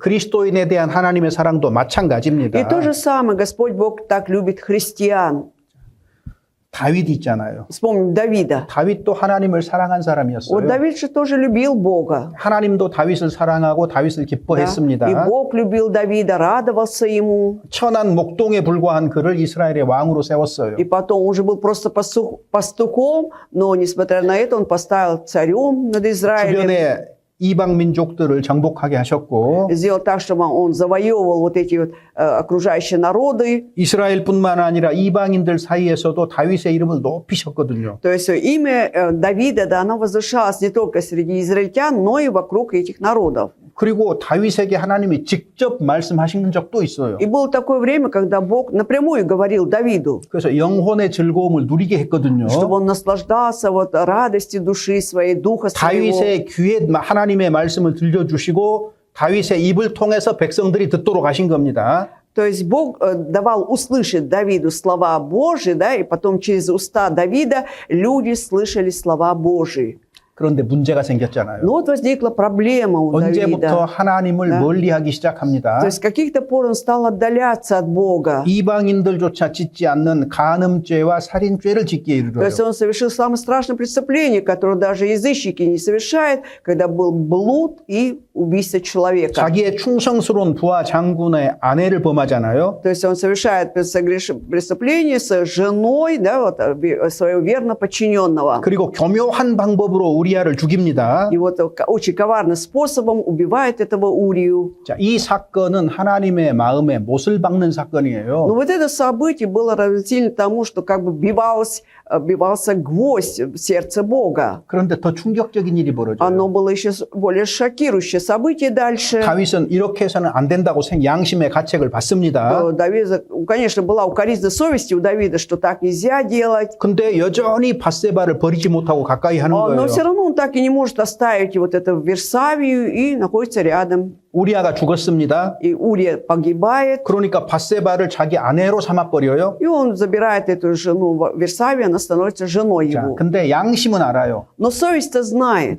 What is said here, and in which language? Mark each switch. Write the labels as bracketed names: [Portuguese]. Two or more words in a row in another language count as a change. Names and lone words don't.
[Korean] 그리스도인에 대한 하나님의 사랑도 마찬가지입니다. [Russian] И то же самое Господь Бог так любит христиан. [Korean] 다윗 있잖아요. [Russian] Вспомним Давида. [Korean] 다윗도 하나님을 사랑한 [Russian] Вот [Korean] 사람이었어요. [Russian] Давид же тоже любил Бога. [Korean] 하나님도 다윗을 사랑하고 다윗을 [Russian] Да? [Korean] 기뻐했습니다. [Russian] И Бог любил Давида, радовался ему. [Korean] 천한 목동에 불과한 그를 이스라엘의 왕으로 세웠어요. [Russian] И потом он уже был просто пастухом, но несмотря на это он поставил царем над Израилем. [Korean] 주변에 이방 민족들을 정복하게 하셨고 [Russian] Сделал так, чтобы он завоевывал вот эти вот окружающие народы. [Korean] 이스라엘뿐만 아니라 이방인들 사이에서도 다윗의 이름을 높이셨거든요. [Russian] То есть имя Давида, да, оно возвышалось не только среди израильтян, но и вокруг этих народов. [Korean] 그리고 다윗에게 하나님이 직접 말씀하신 적도 있어요. [Russian] И было такое время, когда Бог напрямую говорил Давиду, [Korean] 그래서 영혼의 즐거움을 누리게 했거든요. [Russian] чтобы он наслаждался вот радостью души своей, духа своего. [Korean] 다윗의 귀에 하나님의 말씀을 들려주시고 다윗의 입을 통해서 백성들이 듣도록 하신 겁니다. [Russian] То есть Бог давал услышать Давиду слова Божьи, да, и потом через уста Давида люди слышали слова Божьи. [Korean] 그런데 문제가 생겼잖아요. [Russian] Но вот возникла проблема у [Korean] 언제부터 [Russian] Давида. [Korean] 하나님을 [Russian] Да. [Korean] 멀리하기 시작합니다. [Russian] То есть с каких-то пор он стал отдаляться от Бога. [Korean] 이방인들조차 짓지 않는 간음죄와 살인죄를 짓기에 [Russian] То [Korean] 이르러요. [Russian] есть он совершил самое страшное преступление, которое даже язычники не совершают, когда был блуд и убийство человека. [Korean] 자기의 충성스러운 부하 장군의 아내를 범하잖아요. [Russian] То есть он совершает преступление с женой, да, вот, своего верно подчиненного. [Korean] 그리고 교묘한 방법으로 우리아를 죽입니다. [Russian] И вот очень коварным способом убивает этого Урию. [Korean] 자, 이 사건은 하나님의 마음에 못을 박는 [Russian] Но [Korean] 사건이에요. [Russian] вот это событие было равносильно тому, что как бы бивался гвоздь в сердце Бога. [Korean] 그런데 더 충격적인 일이 벌어져요. [Russian] Оно было еще более шокирующее событие дальше. [Korean] 다윗은 이렇게 해서는 안 된다고 양심의 가책을 받습니다. [Russian] Давида, конечно, была укоризна совести у Давида, что так нельзя делать. [Korean] 근데 여전히 밧세바를 버리지 못하고 가까이 하는 [Russian] Но [Korean] 거예요. [Russian] все равно он так и не может оставить вот это в Версавию и находится рядом. [Korean] 우리아가 죽었습니다. [Russian] И Урия погибает. [Korean] 그러니까 밧세바를 자기 아내로 삼아버려요. [Russian] И он забирает эту жену в Версавию, она становится женой [Korean] 자, [Russian] его. [Korean] 근데 양심은 알아요. [Russian] Но совесть-то знает.